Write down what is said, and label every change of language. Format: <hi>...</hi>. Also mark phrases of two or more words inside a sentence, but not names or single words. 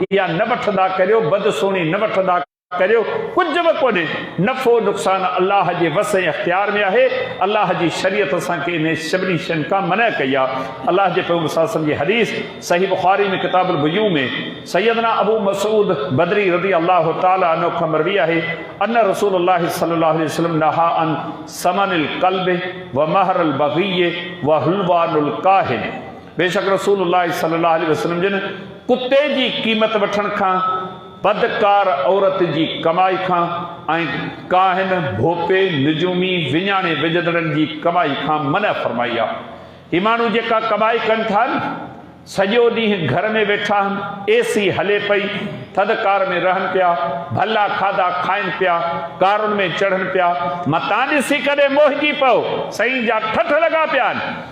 <sd>इहा न वठंदा करियो, बदसोणी न वठंदा करियो, कुझु बि कोन्हे। नफ़ो नुक़सान अल्लाह जे वस ऐं इख़्तियार में आहे। अल्लाह जी शरीयत असांखे इन सभिनी शयुनि खां मना कई आहे। अल्लाह जे पैगंबर</sd> <ar>صلى الله عليه وسلم</ar> <sd>जी हदीस सहीह बुख़ारी में किताबुल बुयू में सैयदना अबू मसूद बदरी</sd> <ar>رضي الله تعالى عنه</ar> <sd>खां मरवी आहे,</sd> <ar>أن رسول الله صلى الله عليه وسلم نهى عن ثمن الكلب ومهر البغي وحلوان الكاهن.</ar> <sd>बेशक रसूलुल्लाह</sd> <ar>صلى الله عليه وسلم</ar> <sd>जिन कुते जी क़ीमत वठण खां, बदकार औरत जी कमाई खां ऐं काहिन, भोपे, निजूमी, विञाणे विझंदड़नि जी कमाई खां मना फरमाई आहे। ही माण्हू जेका कमाई कनि था न, सॼो ॾींहुं घर में वेठा आहिनि, एसी हले पई, थधिकार में रहनि पिया, भला खाधा खाइनि पिया, कारुनि में चढ़नि पिया, मतां ॾिसी करे मोहिजी पियो, साईं जा ठठ लॻा पिया आहिनि।</sd>